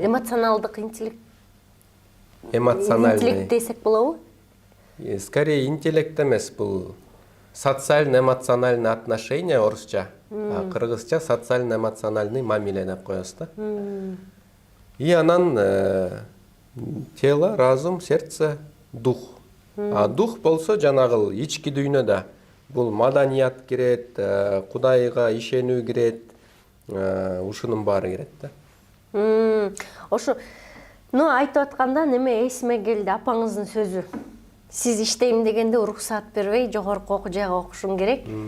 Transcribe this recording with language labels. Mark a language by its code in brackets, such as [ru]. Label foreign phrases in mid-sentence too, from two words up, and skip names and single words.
[ky] эмоционалдык интеллект эмоциональный десек болобу? Скорее интеллект эмес, бул [ru] социально-эмоциональный отношения [ky] орусча, а кыргызча социально-эмоциональный мамиле деп коебуз да. [ru] И анан тело, разум, сердце, дух. А дух [ky] болсо жанагыл ички дүйнөдө. Бул маданият кирет, Кудайга ишенүү кирет, ушунун баары кирет да. Ошо айтып атканда неме эсиме келди, апаңыздын сөзү. Сиз иштейм дегенде уруксаат бербей, жогорку окуу жайга окушуң керек.